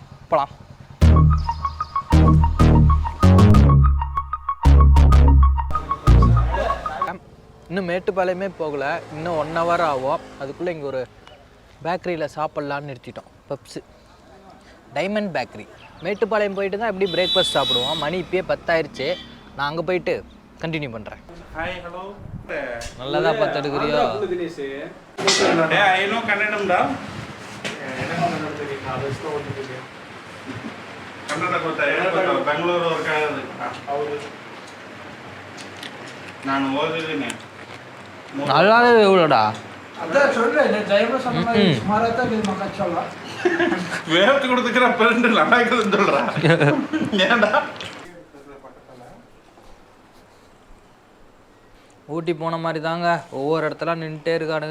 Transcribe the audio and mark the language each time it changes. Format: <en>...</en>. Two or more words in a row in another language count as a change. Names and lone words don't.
<ta>போகலாம். இன்னும் மேட்டுப்பாளையமே போகலை, இன்னும் 1 hour ஆகும். அதுக்குள்ளே இங்கே ஒரு பேக்கரியில் சாப்பிட்லான்னு நிறுத்திட்டோம். பப்ஸு டைமண்ட் பேக்கரி. மேட்டுப்பாளையம் போயிட்டு தான் எப்படி பிரேக்ஃபாஸ்ட் சாப்பிடுவோம். மணி இப்போயே 10 ஆயிடுச்சு. நான் அங்கே போயிட்டு கண்டினியூ பண்ணுறேன்.</ta> <en>hi hello.</en> <ta>நல்லதா பார்த்து எடுக்கிறியோ?</ta> <kn>ಕನ್ನಡಂದಾ ಕನ್ನಡ ಗೊತ್ತಾ? ಬೆಂಗಳೂರು ವರ್ಕ್ ಆಗೋದು. ಹೌದು, ನಾನು ಓದಿದ್ದೀನಿ.</kn> <ta>நல்லாவே எவ்வளோடா? அதான் சொல்றேன், டிரைவர் சொன்ன மாதிரி சுமாரா தான் இது மக்கள் சொல்லலாம். வேர்த்து கொடுத்துக்கிற ஃப்ரெண்டு நல்லா இருக்குதுன்னு சொல்கிறான். ஏன்டா ஊட்டி போன மாதிரி தாங்க, ஒவ்வொரு இடத்துல நின்றுட்டே இருக்கானுங்க.</ta>